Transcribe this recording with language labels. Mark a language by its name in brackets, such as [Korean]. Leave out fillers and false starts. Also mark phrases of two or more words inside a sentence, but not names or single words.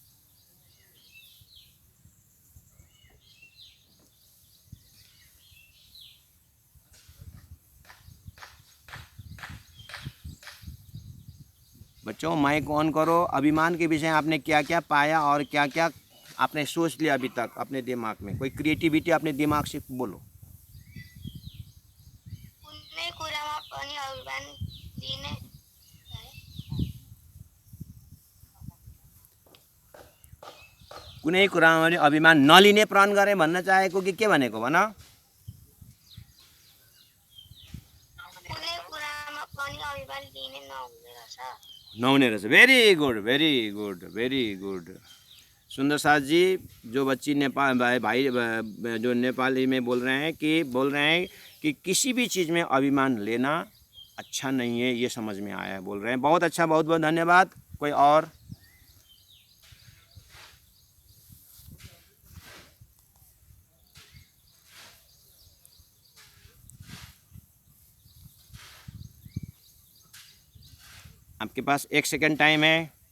[Hindi] बच्चों माइक ऑन करो। अभिमान के विषय आपने क्या क्या पाया और क्या क्या आपने सोच लिया अभी तक अपने दिमाग में, कोई क्रिएटिविटी अपने दिमाग से बोलो। [Nepali] कुनै कुरामा पनि अभिमान नलिने प्रण गरे भन्न चाहेको कि के भनेको भन? dini naumne rasa. नौने रस, [English] Very good very good very good. [Hindi] सुंदर साथ जी, जो बच्ची नेपाल भाई जो नेपाली में बोल रहे हैं कि किसी भी चीज़ में अभिमान लेना अच्छा नहीं है, ये समझ में आया है, बोल रहे हैं। बहुत अच्छा, बहुत बहुत धन्यवाद। कोई और? आपके पास 1 सेकंड टाइम है।